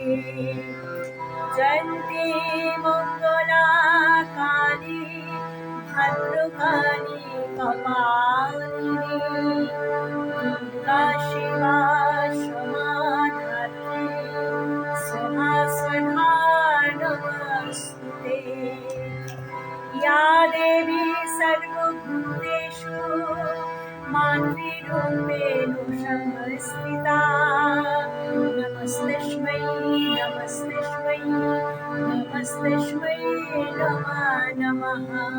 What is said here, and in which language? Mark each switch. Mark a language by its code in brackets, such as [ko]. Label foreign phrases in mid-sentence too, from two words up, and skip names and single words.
[sa] জয়ন্তি মঙ্গলা কালী ভদ্রকালী কপালিনী দুর্গা শিবা সমাধাত্রী সহাস্বধা নমস্তুতে या देवी सर्वभूतेषु मातृरूपेण संस्थिता नमस्तेस्मै नमस्तेस्मै नमस्तेस्मै नमः नमः